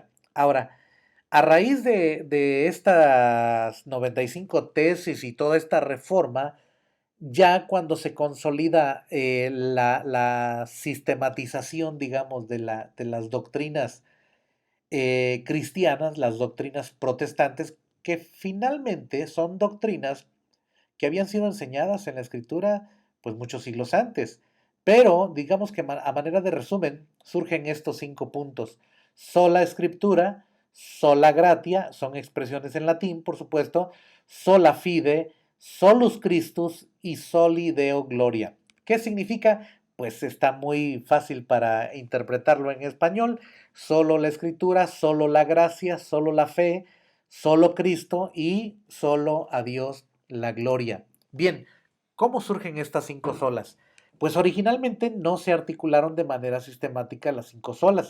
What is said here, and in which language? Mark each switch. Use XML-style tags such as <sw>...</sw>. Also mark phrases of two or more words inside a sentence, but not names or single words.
<es>Ahora, a raíz de estas 95 tesis y toda esta reforma, ya cuando se consolida la sistematización, digamos, de las doctrinas cristianas, las doctrinas protestantes, que finalmente son doctrinas que habían sido enseñadas en la escritura pues muchos siglos antes. Pero digamos que a manera de resumen surgen estos 5 puntos. Sola escritura,</es> <la>sola gratia,</la> <es>son expresiones en latín, por supuesto,</es> <la>sola fide, solus Christus y soli Deo gloria.</la> <es>¿Qué significa? Pues está muy fácil para interpretarlo en español. Solo la escritura, solo la gracia, solo la fe, solo Cristo y solo a Dios la gloria. Bien, ¿cómo surgen estas 5 solas? Pues originalmente no se articularon de manera sistemática las 5 solas.</es>